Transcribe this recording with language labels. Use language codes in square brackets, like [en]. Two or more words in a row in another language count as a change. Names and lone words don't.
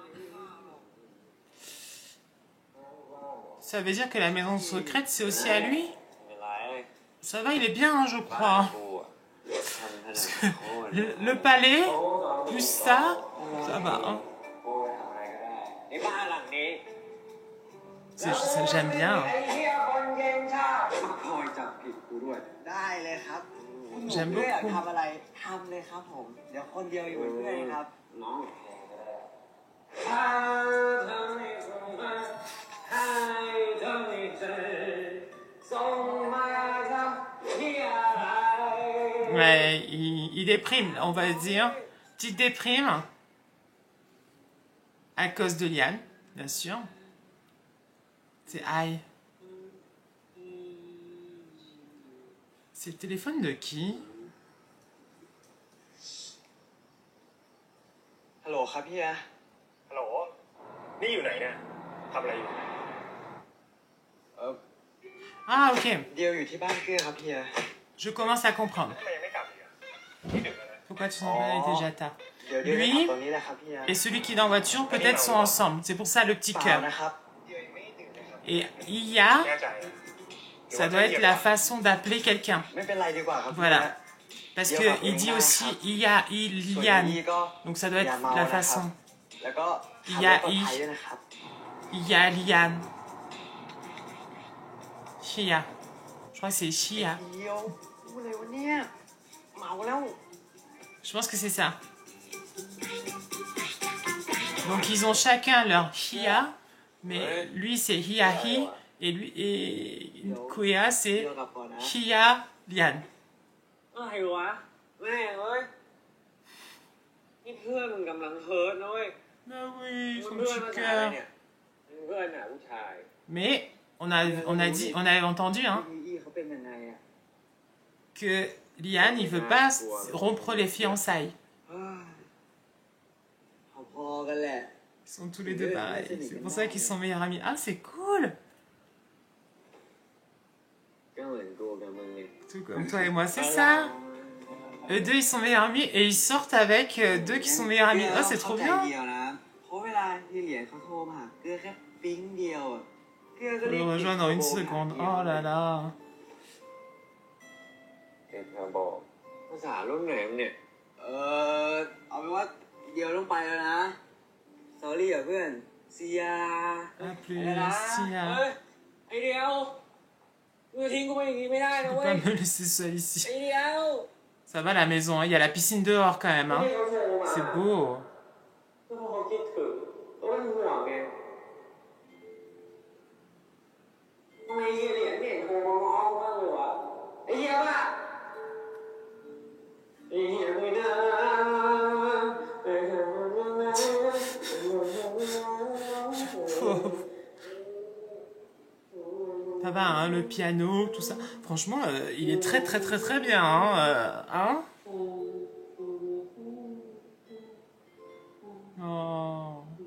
[fr] Ça veut dire que la maison secrète, c'est aussi à lui? Ça va, il est bien, hein, je crois. Parce que le palais, plus ça, ça va. Hein. J'aime bien. Hein. [th] ได้เลยครับ [fr] J'aime [th] เกื้ออยาก [fr] beaucoup. [th] ทำอะไรทำเลยครับผม เดี๋ยวคนเดียวอยู่เป็นเพื่อนครับน้อง [fr] Ouais, il déprime, on va dire. Petite déprime. À cause de Liane, bien sûr. C'est aïe. C'est le téléphone de qui? [th] ฮัลโหลครับพี่อะ ฮัลโหล นี่อยู่ไหนเนี่ยทำอะไรอยู่ [fr] Ah, ok. [th] เดียวอยู่ที่บ้านเกื้อครับพี่อะ [fr] Je commence à comprendre. [th] ทำไมยังไม่กลับอีกอ่ะนี่ดึกแล้วนะ [fr] Pourquoi tu s'en vas? Il est déjà tard. [th] เดี๋ยวจะ [fr] Lui [th] ขับตรงนี้แหละครับพี่อะ [fr] et celui qui est en voiture, peut-être sont ensemble. C'est pour ça le petit [th] เปล่า [fr] cœur. [th] นะครับ [fr] Et Iya, [th] แน่ใจ [fr] ça doit être la façon d'appeler quelqu'un. [th] ไม่เป็นไรดีกว่าครับพี่ [fr] Voilà. [th] อะ [fr] Parce qu'il dit aussi Iya, [th] ส่วน [fr] Ilian. [th] นี้ก็ [fr] Donc ça doit [th] อย่า [fr] être [th] เมา [fr] la [th] นะครับ [fr] façon. [th] แล้วก็ขับ อย่าร ถปลอด อี ภัยด้วยนะครับ [fr] Iya, Lian. Chia. Je crois que c'est Chia. [th] เดียวพูดอะไรวะเนี่ยเมาแล้ว [fr] Je pense que c'est ça. Donc ils ont chacun leur Hia, mais lui c'est Hiahi et lui et Kuya c'est [th] เดียวกลับก่อนนะ [fr] Hia Lian. [th] อะไรวะแม่เอ้ยนี่เพื่อนมึงกำลังเฮิร์ตนะเว้ย [fr] Bah oui, [th] มึ [fr] son [th] งเพื่อน [fr] petit [th] ภาษาอะไร [fr] cœur. [th] เนี่ยเพื่อนน่ะผู้ชาย [fr] Mais on a entendu hein, [th] พี่เขาเป็นยังไงอ่ะ [fr] que Lian il veut pas rompre les fiançailles. [th] เฮ้ยพอๆกันแหละ [fr] Ils sont tous les deux pareils. C'est pour ça qu'ils sont meilleurs amis. Ah c'est cool. [th] ก็เหมือนกูกับมึงเนี่ย [fr] Tout comme toi et moi, c'est ça. Eux deux, ils sont meilleurs amis et ils sortent avec deux qui sont meilleurs amis. Oh, c'est trop bien. Faut le rejoindre en une seconde. Oh là là. บอกภาษารุ่นไหนเนี่ยเอาเป็นว่าเดียวต้องไปแล้วนะ sorry อ่ะเพื่อนเสีย À plus, Sia. [th] ไอเดียวมึงทิ้งกูไปอย่างนี้ไม่ได้นะ [fr] Je [th] เว้ [fr] peux [th] ย [fr] pas me laisser seul ici. [th] ไอเดียว [fr] Ça va la maison, hein. Il y a la piscine dehors quand même. Hein. C'est beau. [th] ก็พอคิดถึงก็เป็นห่วงไงทำไมเฮียเหรียญเนี่ยโทรมาง้อกูบ้างเลยวะไอเฮียป่ะไอเฮียไม่น่า [fr] Ça va, hein, le piano, tout ça. Franchement, il est très très très très bien. Hein, Oh.